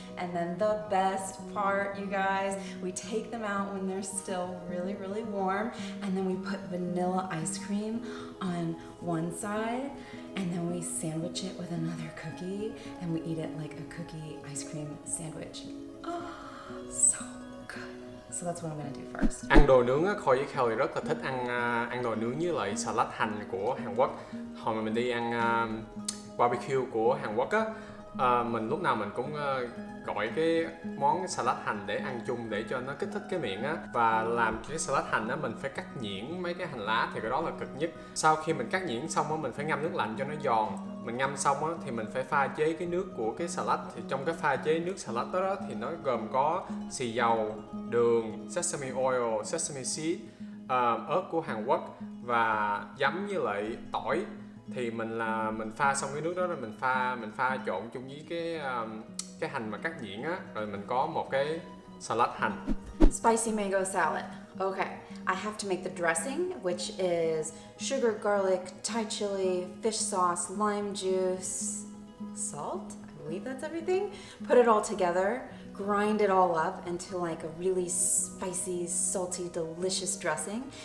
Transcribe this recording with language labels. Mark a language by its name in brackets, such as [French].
[English] And then the best part, you guys, we take them out when they're still really, really warm, and then we put vanilla ice cream on one side, and then we sandwich it with another cookie, and we eat it like a cookie ice cream sandwich. Oh, so good. So that's what I'm gonna do first. [Vietnamese] Ăn đồ nướng á, Khôi với Kelly rất là thích ăn đồ nướng với lại salad hành của Hàn Quốc. Hồi mà mình đi ăn barbecue của Hàn Quốc á, mình lúc nào mình cũng gọi cái món salad hành để ăn chung để cho nó kích thích cái miệng á. Và làm cái salad hành á, mình phải cắt nhuyễn mấy cái hành lá thì cái đó là cực nhất. Sau khi mình cắt nhuyễn xong á, mình phải ngâm nước lạnh cho nó giòn. Mình ngâm xong á, thì mình phải pha chế cái nước của cái salad. Thì trong cái pha chế nước salad đó thì nó gồm có xì dầu, đường, sesame oil, sesame seed, ớt của Hàn Quốc và giấm với lại tỏi. Thì mình pha xong cái nước đó rồi mình pha trộn chung với cái hành mà cắt nhuyễn á, rồi mình có một cái salad hành. [English] Spicy mango salad. Okay, I have to make the dressing, which is sugar, garlic, Thai chili, fish sauce, lime juice, salt. I believe that's everything. Put it all together, grind it all up into like a really spicy, salty, delicious dressing.